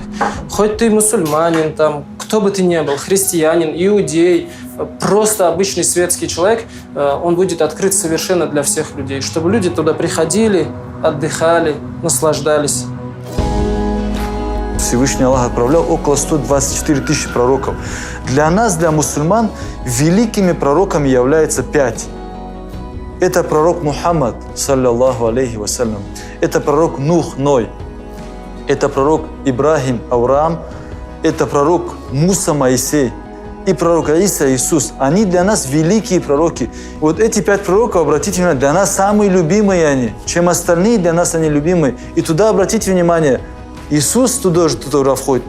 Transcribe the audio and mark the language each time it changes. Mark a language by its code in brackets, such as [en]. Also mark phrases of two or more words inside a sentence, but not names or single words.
[ru] Хоть ты мусульманин, там, кто бы ты ни был, христианин, иудей, просто обычный светский человек, он будет открыт совершенно для всех людей. Чтобы люди туда приходили, отдыхали, наслаждались. Всевышний Аллах отправлял около 124 тысячи пророков. Для нас, для мусульман, великими пророками является 5. Это пророк Мухаммад, [ar] صلى الله عليه وسلم. [ru] Это пророк Нух, Ной. Это пророк Ибрахим, Авраам. Это пророк Муса, Моисей. И пророк Иса, Иисус. Они для нас великие пророки. Вот эти 5 пророков, обратите внимание, для нас самые любимые они. Чем остальные, для нас они любимые. И туда, обратите внимание, Иисус туда входит.